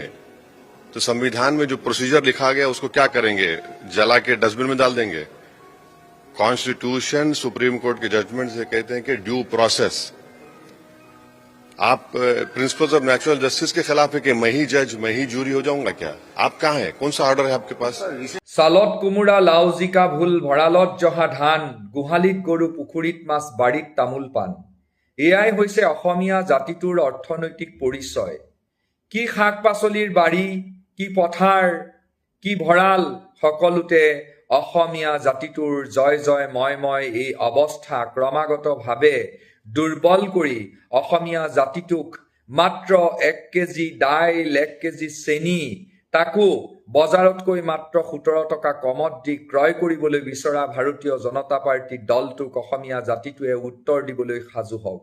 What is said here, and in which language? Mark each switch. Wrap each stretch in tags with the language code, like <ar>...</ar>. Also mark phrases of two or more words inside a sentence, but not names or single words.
<hi>तो संविधान में जो प्रोसीजर लिखा गया उसको क्या करेंगे? जला के डस्टबिन में डाल देंगे? कॉन्स्टिट्यूशन, सुप्रीम कोर्ट के जजमेंट से कहते हैं कि</hi> <en>due process.</en> <hi>आप</hi> <en>principles of natural justice</en> <hi>के खिलाफ है कि मैं ही जज, मैं ही जूरी हो जाऊंगा क्या? आप कहाँ हैं? कौन सा ऑर्डर है आपके पास?</hi> <as>চালত কুমুৰা লাউ জিকা ভুল ভঁৰালত জহা ধান গোহালিত গৰু পুখুৰীত মাছ বাৰীত তামোল পান। এয়াই হৈছে অসমীয়া জাতিটোৰ অৰ্থনৈতিক পৰিচয়। কি শাক পাচলিৰ বাৰী, কি পথাৰ, কি ভঁৰাল, সকলোতে অসমীয়া জাতিটোৰ জয় জয় ময় এই অৱস্থা ক্ৰমাগতভাৱে দুৰ্বল কৰি অসমীয়া জাতিটোক মাত্ৰ 1 কেজি দাইল, 1 কেজি চেনি, তাকো বজাৰতকৈ মাত্ৰ 17 টকা কমত দি ক্ৰয় কৰিবলৈ বিচৰা ভাৰতীয় জনতা পাৰ্টি দলটোক অসমীয়া জাতিটোৱে উত্তৰ দিবলৈ সাজু হওক।</as>